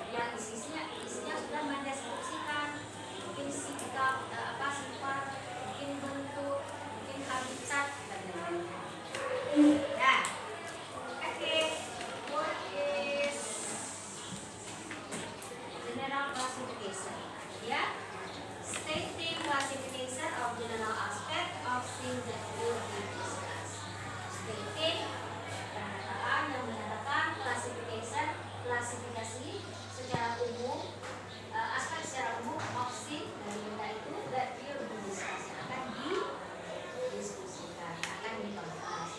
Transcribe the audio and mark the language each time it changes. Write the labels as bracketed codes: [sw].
[id] Yang isinya sudah mendeskripsikan mungkin sikap, sifat, mungkin bentuk, mungkin habitat dan lain-lainnya. [en] Nah, oke, what is general classification? Ya, stating classification of general aspect of things that will be discussed. [id] Stating pernyataan yang menyatakan klasifikasi secara umum, aspek secara umum [en] of things [id] dari benda itu [en] that will be discussed, [id] akan didiskusikan, akan dibahas.